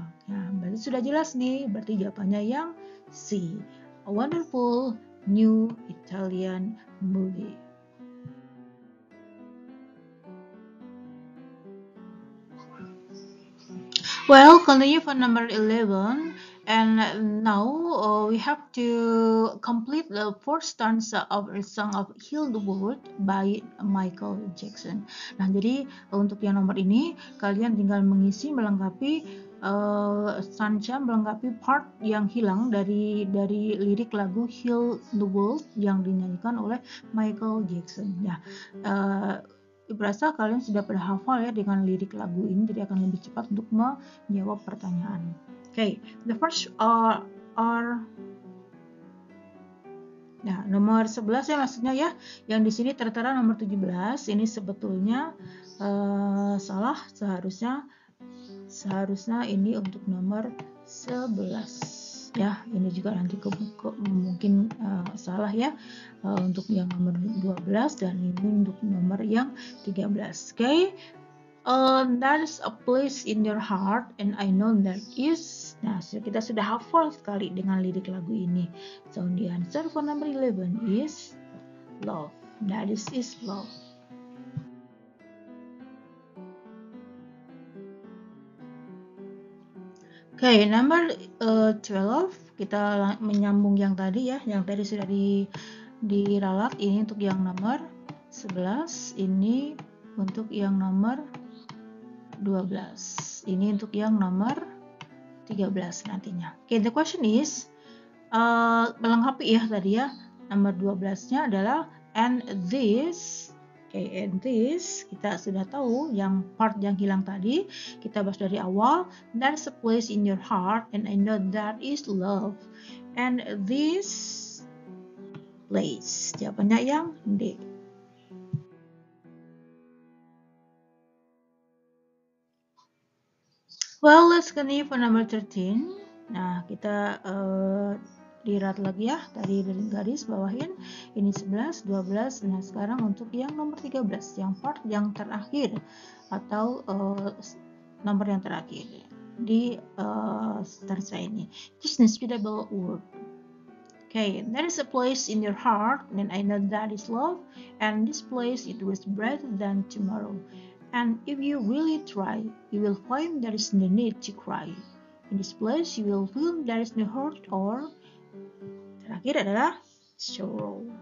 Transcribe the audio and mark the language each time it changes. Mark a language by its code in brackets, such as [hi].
[id] Nah, berarti sudah jelas nih. Berarti jawabannya yang C. [en] A wonderful new Italian movie. Well, continue for number 11. And now we have to complete the fourth stanza of a Song of Heal the World by Michael Jackson. [id] Nah, jadi untuk yang nomor ini kalian tinggal mengisi, melengkapi stanza, melengkapi part yang hilang dari lirik lagu Heal the World yang dinyanyikan oleh Michael Jackson. Ya, berasa kalian sudah pada hafal ya dengan lirik lagu ini, jadi akan lebih cepat untuk menjawab pertanyaan. [en] Okay, the first are [id] nah, nomor 11 ya maksudnya ya, yang di sini tertera nomor 17. Ini sebetulnya salah, seharusnya seharusnya ini untuk nomor 11 ya. Ini juga nanti mungkin salah ya, untuk yang nomor 12 dan ini untuk nomor yang 13. [en] Okay, there's a place in your heart and I know there is. [id] Nah, kita sudah hafal sekali dengan lirik lagu ini. [en] So the answer for number 11 is love. That is love. Okay, number 12, [id] kita menyambung yang tadi ya, yang tadi sudah diralat. Ini untuk yang nomor 11, ini untuk yang nomor 12, ini untuk yang nomor 13 nantinya. [en] Okay, the question is, [id] melengkapi ya tadi ya, nomor 12-nya adalah [en] and this. Okay, and this [id] kita sudah tahu yang part yang hilang tadi, kita bahas dari awal. [en] There's a place in your heart and I know that is love. And this place, [id] jawabannya yang D. [en] Well, let's continue for number 13. [id] Nah, kita lihat lagi ya, tadi dari garis bawahin ini 11, 12. Nah, sekarang untuk yang nomor 13, yang part yang terakhir atau nomor yang terakhir di stanza ini. [en] Just inspirable word. Okay, there is a place in your heart and I know that is love, and this place it was brighter than tomorrow. And if you really try, you will find there is no need to cry. In this place, you will feel there is no hurt or. [id] Terakhir adalah sorrow.